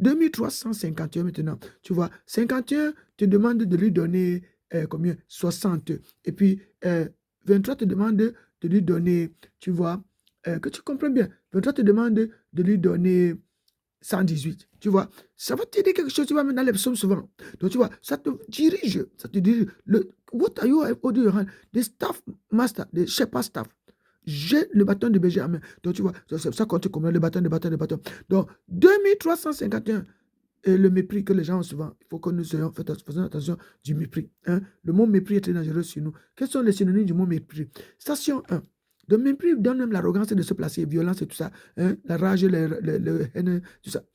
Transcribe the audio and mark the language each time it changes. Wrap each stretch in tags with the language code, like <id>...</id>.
<fr>2351 maintenant, tu vois. 51 te demande de lui donner combien? 60. Et puis, 23 te demande de lui donner, tu vois, que tu comprends bien. 23 te demande de lui donner 118. Tu vois, ça va t'aider quelque chose, tu vas mettre dans les psaumes souvent. Donc, tu vois, ça te dirige.</fr> <en>What are you doing? The staff master, the shepherd staff.</en> <fr>J'ai le bâton de berger à main. Donc, tu vois, c'est ça quand tu comprends le bâton. Donc, 2351. Et le mépris que les gens ont souvent, il faut que nous faisons attention du mépris. Hein? Le mot mépris est très dangereux sur nous. Quels sont les synonymes du mot mépris? Station 1. Le mépris donne même l'arrogance de se placer, violence et tout ça. Hein? La rage, le haine, tout ça.</fr>